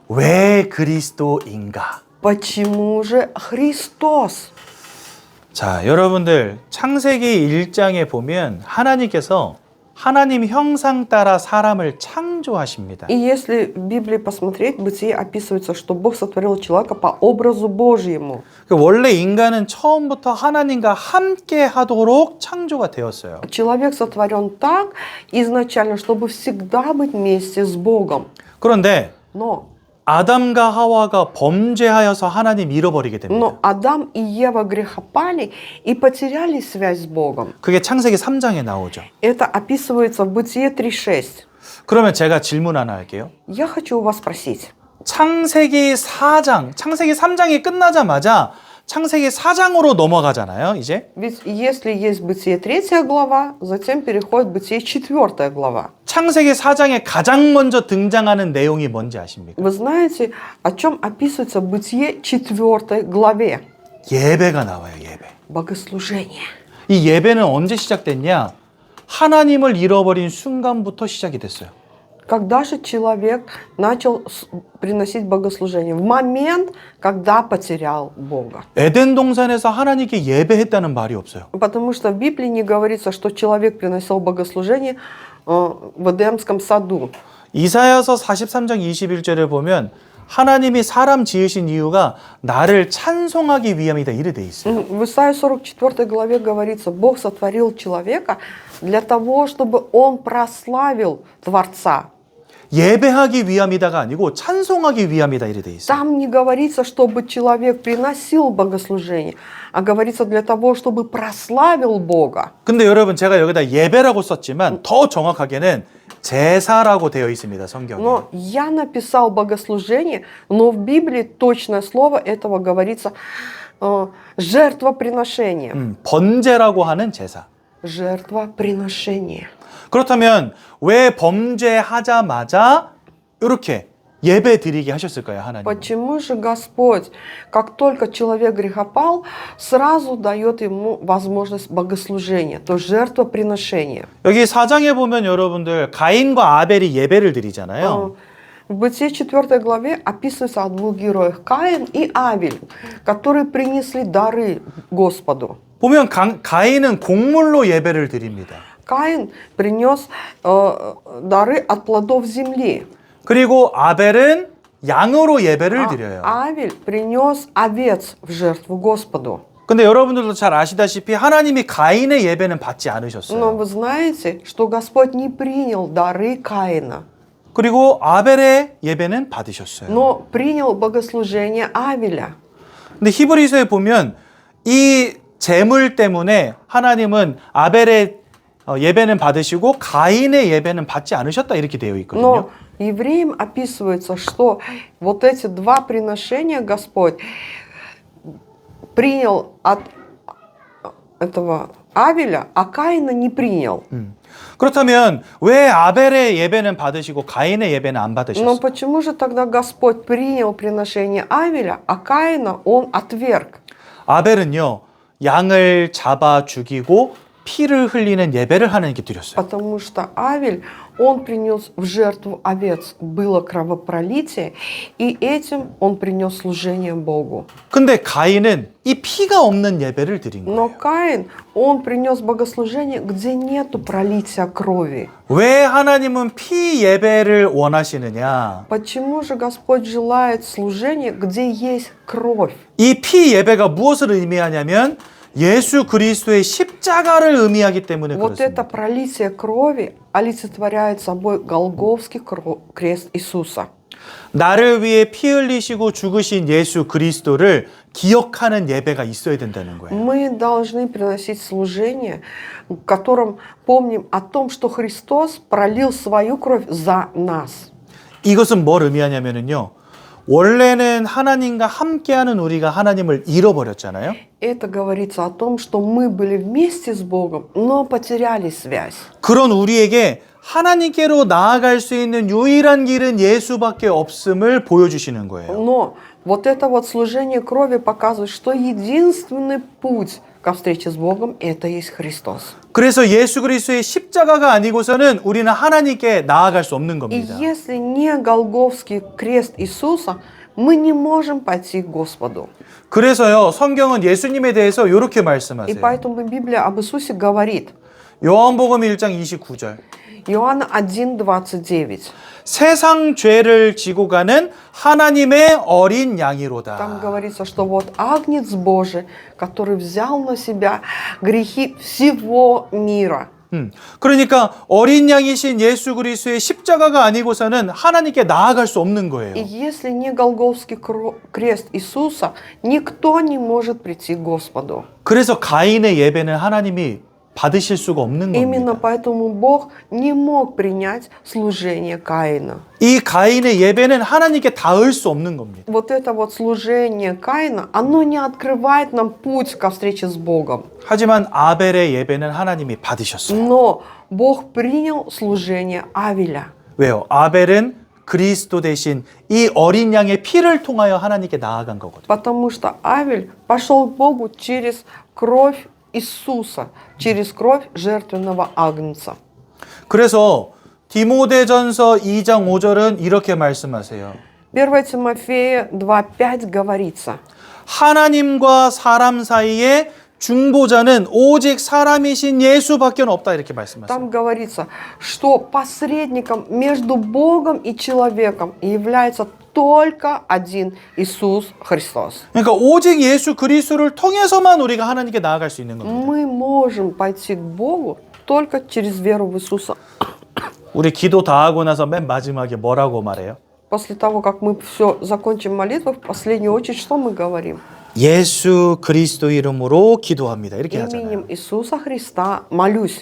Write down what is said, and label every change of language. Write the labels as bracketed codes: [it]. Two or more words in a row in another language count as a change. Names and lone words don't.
[ko] 왜 그리스도인가? [ru] Почему же Христос? [ko] 자, 여러분들 창세기 1장에 보면 하나님께서 하나님 형상 따라 사람을 창조하십니다. [ru] И если в Библии посмотреть, в Бытие описывается, что Бог сотворил человека по образу Божьему. [ko] 원래 인간은 처음부터 하나님과 함께 하도록 창조가 되었어요. [ru] Человек сотворен так изначально, чтобы всегда быть вместе с Богом. [ko] 그런데 [ru] Но [ko] 아담과 하와가 범죄하여서 하나님 잃어버리게 됩니다. [ru] Адам и Ева грехопали и потеряли связь с Богом. [ko] 그게 창세기 3장에 나오죠. [ru] Это описывается в Бытие 3:6. [ko] 그러면 제가 질문 하나 할게요. [ru] Я хочу у вас спросить. [ko] 창세기 4장, 창세기 3장이 끝나자마자 창세기 4장으로 넘어가잖아요, 이제. [ru] Ведь если есть Бытие 3 глава, затем переходит Бытие 4 глава. [ko] 창세기 4장에 가장 먼저 등장하는 내용이 뭔지 아십니까? [ru] Вы знаете, о чем описывается в Бытие 4 главе? [ko] 예배가 나와요, 예배. [ru] Богослужение. [ko] 이 예배는 언제 시작됐냐? 하나님을 잃어버린 순간부터 시작이 됐어요. [ru] Когда же человек начал приносить богослужение? В момент, когда потерял Бога. [ko] 에덴 동산에서 하나님께 예배했다는 말이 없어요. [ru] Потому что в Библии не говорится, что человек приносил богослужение в Эдемском саду. [ko] 이사야서 43장 21절에 보면 하나님이 사람 지으신 이유가 나를 찬송하기 위함이다 이래 돼 있어요. [ru] В Исаии 44 главе говорится, Бог сотворил человека для того, чтобы он прославил Творца. [ko] 예배하기 위함이다가 아니고 찬송하기 위함이다 이래 돼 있어요. [ru] Там не говорится, чтобы человек приносил богослужение, а говорится для того, чтобы прославил Бога. [ko] 근데 여러분 제가 여기다 예배라고 썼지만 더 정확하게는 제사라고 되어 있습니다. 성경에. [ru] Но я написал богослужение, но в Библии точное слово этого говорится жертвоприношение. [ko] 번제라고 하는 제사. [ru] Жертвоприношение. [ko] 그렇다면 왜 범죄하자마자 이렇게 예배 드리게 하셨을까요, 하나님? [ru] Почему же Господь, как только человек грехопал, сразу дает ему возможность богослужения, то есть жертвоприношения? [ko] 여기 4장에 보면 여러분들 가인과 아벨이 예배를 드리잖아요. [ru] В Бытие 4 главе описывается о двух героях, Каин и Авель, которые принесли дары Господу. [ko] 보면 가인은 곡물로 예배를 드립니다. [ru] Каин принес дары от плодов земли. [ko] 그리고 아벨은 양으로 예배를 드려요. [ru] Авель принес овец в жертву Господу. [ko] 근데 여러분들도 잘 아시다시피 하나님이 가인의 예배는 받지 [ru] Но [ko] 않으셨어요. [ru] вы знаете, что Господь не принял дары Каина, [ko] 그리고 아벨의 예배는 받으셨어요. [ru] но принял богослужение Авеля. [ko] 근데 히브리서에 보면 이 제물 때문에 하나님은 아벨의 예배는 받으시고 가인의 예배는 받지 않으셨다 이렇게 되어 있거든요. [ru] Но евреям описывается, что вот эти два приношения Господь принял от этого Авеля, а Каина не принял. [ko] 그렇다면 왜 아벨의 예배는 받으시고 가인의 예배는 안 [ru] Но [ko] 받으셨어요? [ru] почему же тогда Господь принял приношение Авеля, а Каина он отверг? [ko] 아벨은요 양을 잡아 죽이고 피를 흘리는 예배를 하나님께 드렸어요. [ru] Потому что Авель, он принес в жертву овец, было кровопролитие, и этим он принес служение Богу. [ko] 근데 가인은 이 피가 없는 예배를 드린 [ru] Но [ko] 거예요. [ru] Каин, он принес богослужение, где нету пролития крови. [ko] 왜 하나님은 피 예배를 원하시느냐? [ru] Почему же Господь желает служения, где есть кровь? [ko] 이 피 예배가 무엇을 의미하냐면 예수 그리스도의 십자가를 의미하기 때문에 [ru] Вот это [ko] 그렇습니다. [ru] пролитие крови олицетворяет собой Голгофский крест Иисуса. [ko] 나를 위해 피 흘리시고 죽으신 예수 그리스도를 기억하는 예배가 있어야 된다는 거예요. [ru] Мы должны приносить служение, в котором помним о том, что Христос пролил свою кровь за нас. [ko] 이것은 뭘 의미하냐면요. 원래는 하나님과 함께하는 우리가 하나님을 잃어버렸잖아요. [ru] Это говорится о том, что мы были вместе с Богом, но потеряли связь. [ko] 그런 우리에게 하나님께로 나아갈 수 있는 유일한 길은 예수밖에 없음을 보여주시는 거예요. [ru] Но вот это вот служение крови показывает, что единственный путь ко встрече с Богом – это есть Христос. [ko] 그래서 예수 그리스도의 십자가가 아니고서는 우리는 하나님께 나아갈 수 없는 [ru] И [ko] 겁니다. [ru] если не Голгофский крест Иисуса, мы не можем пойти к Господу. [ko] 그래서요, 성경은 예수님에 대해서 이렇게 [ru] И [ko] 말씀하세요. [ru] поэтому Библия об Иисусе говорит, [ko] 요한복음 1장 29절. [ru] Иоанна 1:29. [ko] 세상 죄를 지고 가는 하나님의 어린 [ru] Там [ko] 양이로다. [ru] говорится, что вот Агнец Божий, который взял на себя грехи всего мира. [ko] 그러니까 어린 양이신 예수 그리스도의 십자가가 아니고서는 하나님께 나아갈 수 없는 거예요. [ru] И если не Голгофский крест Иисуса, никто не может прийти к Господу. [ko] 그래서 가인의 예배는 하나님이 받으실 수가 없는 [ru] Именно [ko] 겁니다. [ru] поэтому Бог не мог принять служение Каина. [ko] 이 가인의 예배는 하나님께 닿을 수 없는 겁니다. [ru] Вот это вот служение Каина, оно не открывает нам путь ко встрече с Богом. [ko] 하지만 아벨의 예배는 하나님이 받으셨어요. [ru] Но Бог принял служение Авеля. [ko] 왜요? 아벨은 그리스도 대신 이 어린 양의 피를 통하여 하나님께 나아간 거거든요. [ru] Потому что Авель пошел к Богу через кровь Иисуса, через кровь жертвенного агнца. [ko] 그래서 디모데전서 2장 5절은 이렇게 말씀하세요. [ru] 1 Тимофея 2:5 говорится, [ko] 하나님과 사람 사이에 중보자는 오직 사람이신 예수밖에 없다 이렇게 말씀하세요. [ru] там говорится, что посредником между Богом и человеком является только один Иисус Христос. [ko] 그러니까 오직 예수 그리스도를 통해서만 우리가 하나님께 나아갈 수 있는 겁니다. [ru] Мы можем пойти к Богу только через веру в Иисуса [ko] 우리 기도 다 하고 나서 맨 마지막에 뭐라고 말해요? [ru] После того, как мы все закончим молитву, в последнюю очередь, что мы говорим? [ko] 예수 그리스도 이름으로 기도합니다. 이렇게 하잖아요. [ru] Именем Иисуса Христа молюсь.